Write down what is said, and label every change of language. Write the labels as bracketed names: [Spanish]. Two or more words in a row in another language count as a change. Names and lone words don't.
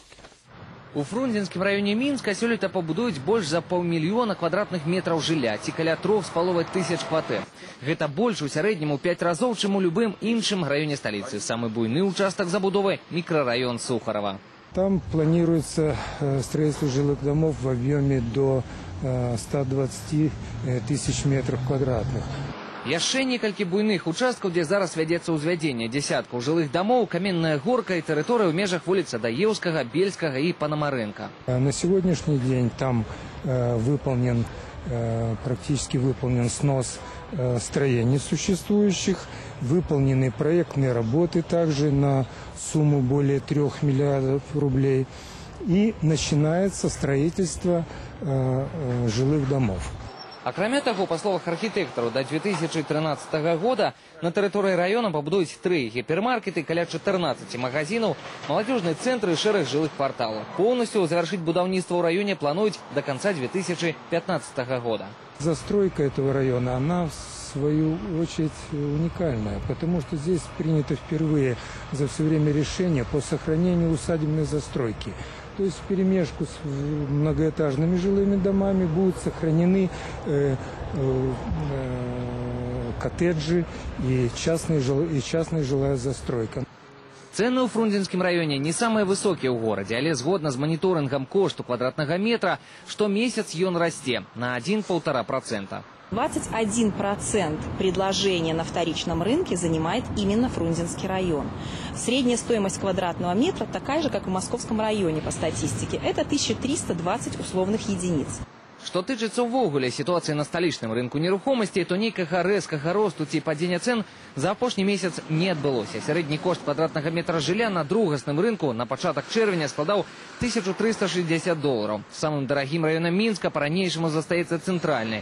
[Belarusian] У Фрунзенскім раёне Мінска сёлета пабудуюць больш за 500 000 квадратных метраў жылля, ці каля 3,5 тысяч кватэр. Гэта больш у сярэднім у 5 разоў, чым у любым іншым раёне сталіцы. Самы буйны участак забудовы – мікрараён Сухарова. [Russian] Там планируется строительство жилых домов в объеме до 120 тысяч метров квадратных. [Belarusian] Яшчэ некалькі буйных участкаў, дзе зараз вядзецца ўзвядзенне дзесяткаў жылых домоў, Каменная горка і тэрыторыя ў межах вуліц Адаеўскага, Бельскага і Панамарэнка. [Russian] На сегодняшний день там практически выполнен снос строений существующих, выполнены проектные работы также на сумму более 3 миллиардов рублей, и начинается строительство жилых домов. [Belarusian] Акрамя таго, па словах архітэктараў, да 2013 года на тэрыторыі раёна пабудуюць 3 гіпермаркеты, каля 14 магазинаў, маладзёжны цэнтры і шэраг жылых кварталаў. Поўнасцю завяршыць будаўніцтва ў раёне плануюць [Russian] до конца [Belarusian] 2015 года. [Russian] Застройка этого района, она в свою очередь уникальная, потому что здесь принято впервые за все время решение по сохранению усадебной застройки. То есть вперемешку с многоэтажными жилыми домами будут сохранены коттеджи и частная жилая застройка. [Belarusian] Цены ў Фрунзенскім раёне не самыя высокія ў горадзе, але згодна з маніторынгам кошту квадратнага метра, штомесяц ён расце на 1–1,5%. [Russian] 21% предложения на вторичном рынке занимает именно Фрунзенский район. Средняя стоимость квадратного метра такая же, как в Московском районе по статистике. Это 1320 условных единиц. [Belarusian] Што тычыцца ўвогуле сітуацыі на сталічным рынку нерухомасці, то нейкага рэзкага росту ці падзення цэн за апошні месяц не адбылося. Сярэдні кошт квадратнага метра жылля на другасным рынку на пачатак чэрвеня складаў $1360. Самым дарагім раёнам Мінска па-ранейшаму застаецца цэнтральны.